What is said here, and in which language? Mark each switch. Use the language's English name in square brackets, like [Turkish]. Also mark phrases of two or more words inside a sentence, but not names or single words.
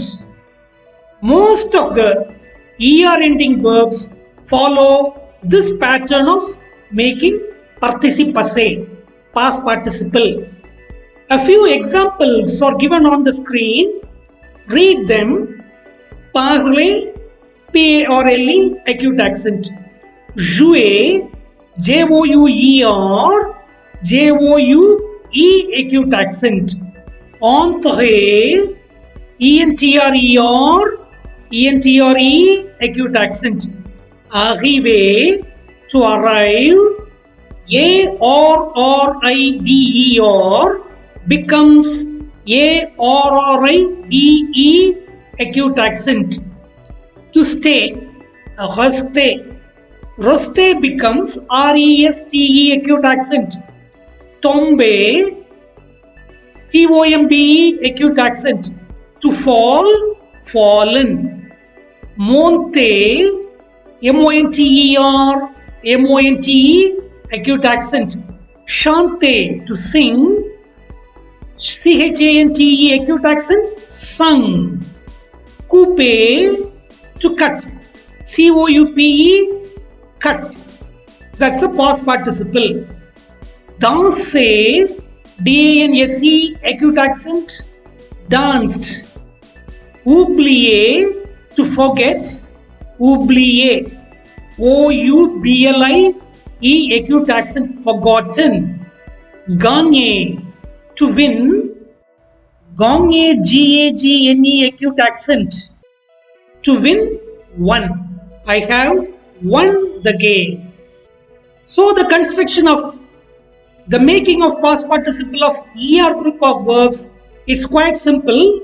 [English] Most of the ER ending verbs follow this pattern of making [French] participe passé, [English] past participle. A few examples are given on the screen. Read them. Parler, P-A-R-L-E, acute accent. Jouer, J-O-U-E-R, J-O-U-E, acute accent. Entrer, E-N-T-R-E-R, E-N-T-R-E, acute accent. Arriver, to arrive, A-R-R-I-V-E-R becomes A-R-R-I-V-E acute accent. To stay, rester. Rester becomes R-E-S-T-E acute accent. Tomber, T-O-M-B-E acute accent. To fall, fallen. Monter, M-O-N-T-E-R, M-O-N-T-E acute accent. Chanter, to sing. C-H-A-N-T-E acute accent. Sung. Couper, to cut. C-O-U-P-E, cut. That's a past participle. Danser, D-A-N-S-E acute accent. Danced. Oublier, to forget. Oublier. O-U-B-L-I-E acute accent, forgotten. Gagner, to win. Gagner, G-A-G-N-E acute accent. To win, won. I have won the game. So the construction of the making of past participle of ER group of verbs, it's quite simple.